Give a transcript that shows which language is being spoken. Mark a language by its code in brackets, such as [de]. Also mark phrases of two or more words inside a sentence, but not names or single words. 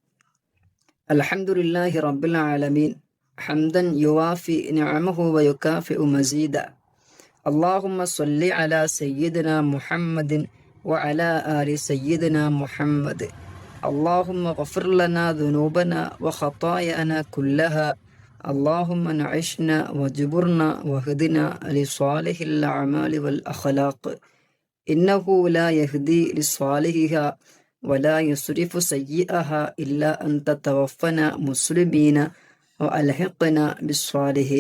[ar] الحمد لله رب العالمين حمدا يوافي نعمه ويكافئ مزيده. اللهم صل على سيدنا محمد وعلى آل سيدنا محمد. اللهم اغفر لنا ذنوبنا وخطايانا كلها. اللهم نعشنا وجبرنا وهدنا لصالح الأعمال والأخلاق إنه لا يهدي لصالحها ولا يصرف سيئها إلا أنت توفنا مسلمين وألحقنا بالصالحين.